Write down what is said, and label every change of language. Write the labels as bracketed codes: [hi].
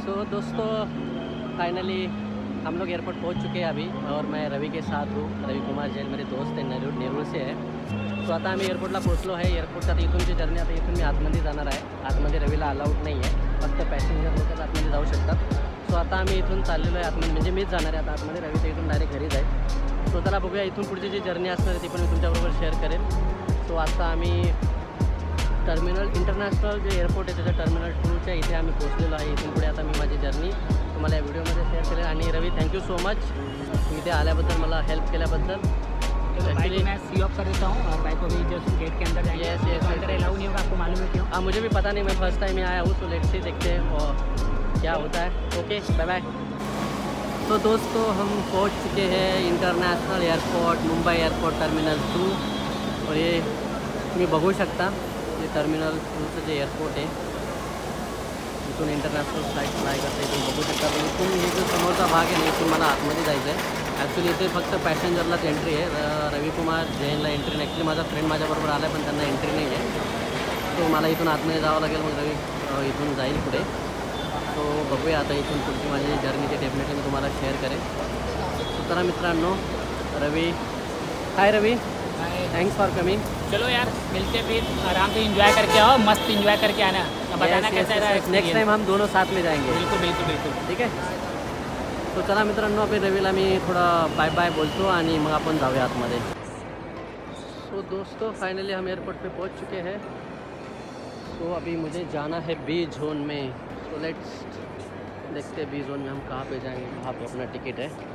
[hi] दोस्तों फाइनली हम लोग एयरपोर्ट पहुंच चुके हैं अभी, और मैं रवि के साथ हूँ। रवि कुमार जैन मेरे दोस्त हैं, नेरूळ से है। [mr] सो आता आम्ही एअरपोर्टला पोहोचलो आहे। एअरपोर्टचा इथूनची जर्नी, आता इथून मी आतमध्ये जाणार आहे। आतमध्ये रवीला अलाउड नाही आहे, फक्त पॅसेंजर लोकच आतमध्ये जाऊ शकतात। सो आता आम्ही इथून चाललेलो आहे आतमध्ये, म्हणजे मीच जाणार आहे आता आतमध्ये, रवी तर इथून डायरेक्ट घरी जाईल। सो त्याला बघूया, इथून पुढची जी जर्नी असणार आहे ती पण मी तुमच्याबरोबर शेअर करेन। सो आता आम्ही टर्मिनल इंटरनॅशनल जे एअरपोर्ट आहे त्याच्या टर्मिनल 2च्या इथे आम्ही पोहोचलेलो आहे। इथून पुढे आता मी माझी जर्नी तुम्हाला या व्हिडिओमध्ये शेअर करेन। आणि रवी थँक्यू सो मच इथे आल्याबद्दल, मला हेल्प केल्याबद्दल। [hi] एक्चुअली मैं सी ऑफ कर देता हूँ और बाइक को भी जस्ट गेट के अंदर जाएंगे। [en] yes [hi] अंदर अलाउ नहीं होगा, आपको मालूम है क्यों? हाँ, मुझे भी पता नहीं, मैं फर्स्ट टाइम यहाँ आया हूँ, तो लेट्स से देखते हैं और क्या होता है। Okay, bye bye. तो दोस्तों हम पहुँच चुके हैं international airport, Mumbai airport terminal 2। और ये [mr] तुम्ही बघू शकता, ये टर्मिनल 2चं जे एअरपोर्ट आहे, इथून इंटरनॅशनल फ्लाईट फ्लाय करते, इथून बघू शकता। पण इथून हे जो समोरचा भाग आहे ना, इथून मला आतमध्ये जायचं आहे। ॲक्च्युली इथे फक्त पॅसेंजरलाच एंट्री आहे, रवी कुमार जैनला एंट्री नाही। ॲक्च्युली माझा फ्रेंड माझ्याबरोबर आला आहे, पण त्यांना एंट्री नाही आहे। तो मला इथून आतमध्ये जावं लागेल, मग रवी इथून जाईल पुढे। तो बघूया आता इथून पुढची माझी जर्नी ते डेफिनेटली मी तुम्हाला शेअर करेन। तो चला मित्रांनो, रवी, हाय रवी, [en] Thanks for coming. [hi] चलो यार, मिलते फिर, आराम से एंजॉय करके आओ, मस्त एंजॉय करके आना। अब बताना कैसा रहा। नेक्स्ट टाइम हम दोनों साथ में जाएंगे। बिल्कुल बिल्कुल बिल्कुल, [mr] ठीक आहे। तो चला मित्रांनो, आपण रवीला मी थोडा बाय बाय बोलतो आणि मग आपण जाऊया आतमध्ये। [hi] सो दोस्तों फाइनली हम एयरपोर्ट पे पहुंच चुके हैं। सो अभी मुझे जाना है बी जोन में। सो लेट्स देखते हैं बी जोन में हम कहाँ पे जाएंगे, कहाँ पे अपना टिकट है।